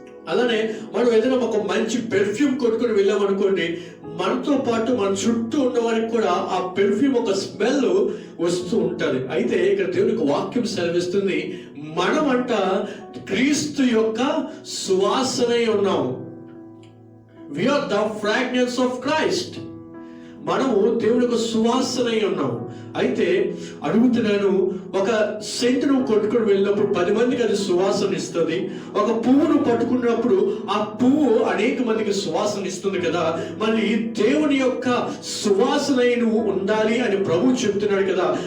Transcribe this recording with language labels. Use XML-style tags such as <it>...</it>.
<te>అలానే మనం ఏదైనా ఒక మంచి పెర్ఫ్యూమ్ కొనుక్కొని వెళ్ళామనుకోండి, మనతో పాటు మన చుట్టూ ఉన్న వారికి కూడా ఆ పెర్ఫ్యూమ్ ఒక స్మెల్ వస్తూ ఉంటది. అయితే ఇక్కడ దేవునికి వాక్యం సెలవిస్తుంది, మనమంట క్రీస్తు యొక్క సువాసనై ఉన్నాము.</te> <en>We are the fragrance of Christ.</en> <te>మనము దేవుని యొక్క సువాసనై ఉన్నాము. అయితే అడుగుతున్నాను, ఒక సెంట్ నువ్వు కొట్టుకుని వెళ్ళినప్పుడు 10 మందికి అది సువాసన ఇస్తుంది. ఒక పువ్వును పట్టుకున్నప్పుడు ఆ పువ్వు అనేక మందికి సువాసన ఇస్తుంది కదా. మళ్ళీ దేవుని యొక్క సువాసనై నువ్వు ఉండాలి అని ప్రభు చెప్తున్నాడు కదా.</te>